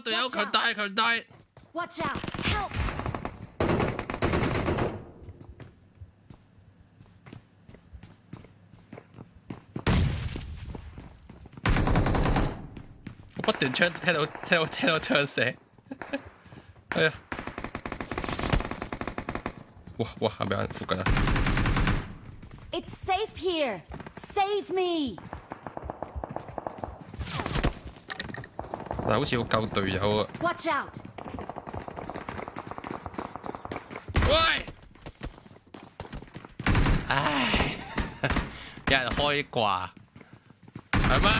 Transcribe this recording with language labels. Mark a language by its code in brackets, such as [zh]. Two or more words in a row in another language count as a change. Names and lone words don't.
[yue] 隊友強大強大。 [en] Watch out. Help. [yue] 我不斷聽到槍聲。哎呀！哇哇！係咪有人附近啊？ [en] It's safe here. Save me. [yue] 但好似要救隊友啊！ [en] Watch out. 喂！ [yue] 唉，有人開掛，係咩？